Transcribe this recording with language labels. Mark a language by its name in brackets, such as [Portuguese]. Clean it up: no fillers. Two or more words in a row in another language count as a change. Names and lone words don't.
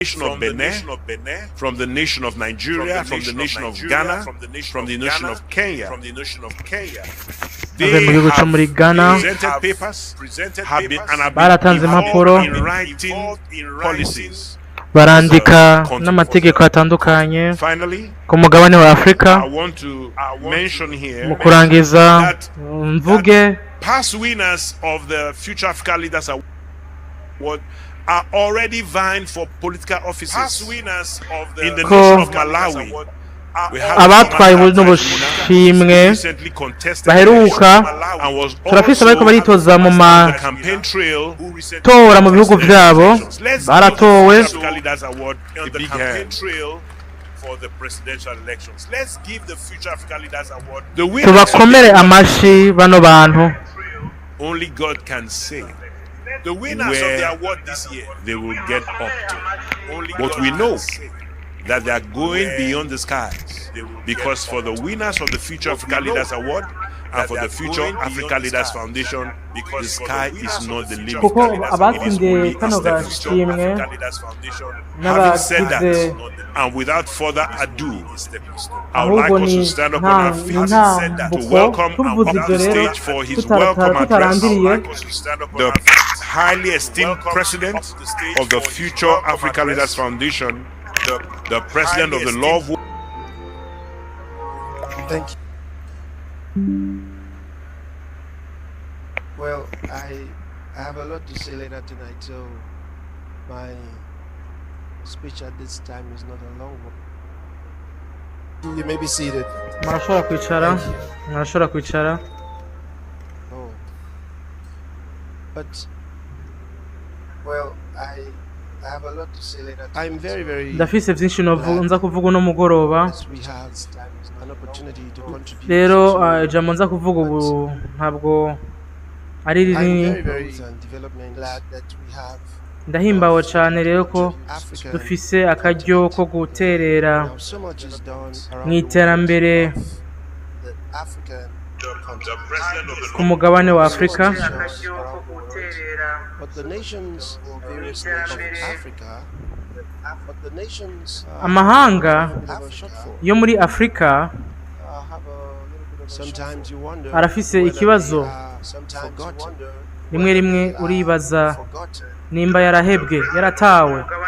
[English] nation of Benin, from the nation of Nigeria, from the nation of Ghana, from the nation of Kenya. [Rundi] ave mu gihugu cyo muri Ghana [English] Presented papers have been and have [Rundi] baratanze [English] been [Rundi] impapuro [English] involved in writing policies. [Rundi] barandika n'amategeko atandukanye [English] Finally, [Rundi] ku mugabane wa Afurika. [English] I want to mention here [Rundi] Mu kurangiza mvuge [English] past winners of the Future Africa Leaders Award are already vying for political offices. Past winners of the in the nation of Malawi. [Rundi] abatwaye n'ubushimwe baheruka turafise bariko baritoza mu matora mu bihugu vyabo baratowe. Tubakomere amashi bano bantu. [English] Only God can say the winners of the award this year they will get up to. But we know that they are going beyond the skies, because for the winners of the Future Africa Leaders Award and for the Future Africa Leaders Foundation, the sky is not the limit. [Rundi] Kuko abatsindiye kano gashimwe [English] Having said that, and without further ado, I would like us to stand up on our feet to welcome and up the stage for his welcome address the highly esteemed president of the Future Africa Leaders Foundation, the president of the Law of War. Thank you. Well, I have a lot to say later tonight, so my speech at this time is not a long one. You may be seated. [Rundi] Murashobora kwicara, murashobora kwicara. Oh. [English] But, well, I have a lot to say later. I'm very [Rundi] Ndafise vyinshi nza kuvuga uno mugoroba. [English] we have an opportunity to contribute. [Rundi] Rero ijambo nza kuvuga ubu ntabwo ari rinini. [English] Glad that we have [Rundi] Ndahimbawe cyane rero ko dufise akaryo ko guterera mu iterambere ku mugabane wa Afurika. Amahanga yo muri Afurika arafise ikibazo, rimwe rimwe uribaza nimba yarahebwe, yaratawe.